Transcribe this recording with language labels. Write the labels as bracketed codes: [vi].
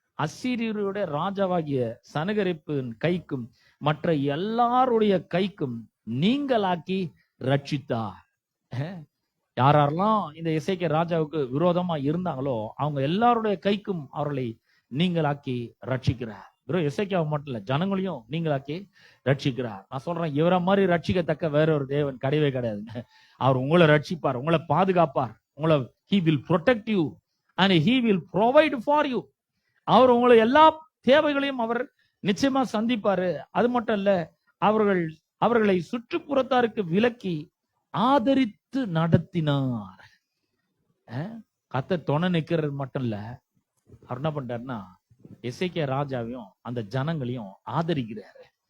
[ta] அசீரியருடைய ராஜாவாகிய சனகரிப்பின் கைக்கும் மற்ற எல்லாருடைய கைக்கும் நீங்களாக்கி ரட்சித்தார். யாரெல்லாம் இந்த எசேக்கியா ராஜாவுக்கு விரோதமா இருந்தாங்களோ அவங்க எல்லாருடைய கைக்கும் அவர்களை நீங்களாக்கி ரட்சிக்கிறார். வெறும் எசேக்கியாவை மட்டும் இல்ல, ஜனங்களையும் நீங்களாக்கி ரட்சிக்கிறார். நான் சொல்றேன், இவரை மாதிரி ரட்சிக்கத்தக்க வேற ஒரு தேவன் கிடையவே கிடையாதுங்க. அவர் உங்களை ரட்சிப்பார், உங்களை பாதுகாப்பார், உங்களை [en] he will protect you and he will provide for you. [ta] அவர் உங்களை எல்லா தேவைகளையும் அவர் நிச்சயமா சந்திப்பாரு. அது மட்டும் இல்ல, அவர்களை சுற்றுப்புறத்தாருக்கு விலக்கி ஆதரித்து நடத்தினார். கர்த்தர் துணை நிக்கிறது மட்டும் இல்ல, அவர் என்ன பண்றாருன்னா எசேக்கியா ராஜாவையும் அந்த ஜனங்களையும் ஆதரிக்கிறாரு.